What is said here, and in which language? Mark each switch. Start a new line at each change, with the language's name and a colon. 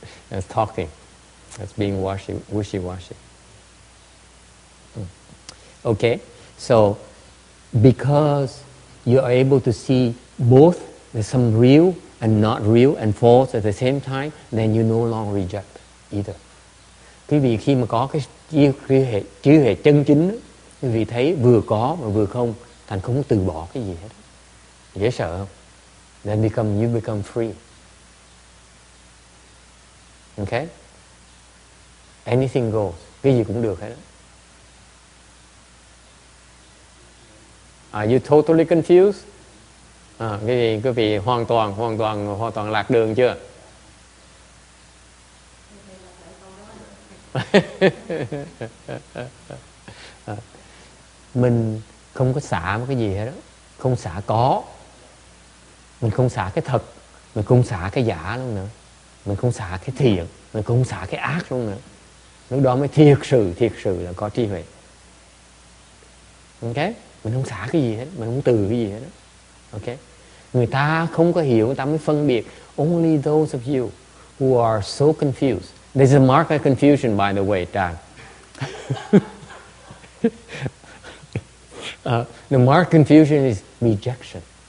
English: That's talking. That's being wishy-washy. Okay? So, because you are able to see both, there's some real and not real and false at the same time, then you no longer reject either.
Vietnamese: Quý vị khi mà có cái trí huệ chân chính, quý vị thấy vừa có và vừa không, thành không từ bỏ cái gì hết. Dễ sợ không?
English: Then you become free. Okay? Anything goes.
Vietnamese: Cái gì cũng được hết.
English: Are you totally confused?
Vietnamese: Cái gì quý vị hoàn toàn lạc đường chưa? Mình không có xả một cái gì hết đó. Không xả có. Mình không xả cái thật. Mình không xả cái giả luôn nữa. Mình không xả cái thiện. Mình không xả cái ác luôn nữa. Lúc đó mới thiệt sự là có trí huệ. Ok? Mình không xả cái gì hết. Mình không từ cái gì hết. Ok? Người ta không có hiểu, người ta mới phân biệt.
English: Only those of you who are so confused. There's a mark of confusion, by the way, Dan. The mark of confusion is rejection.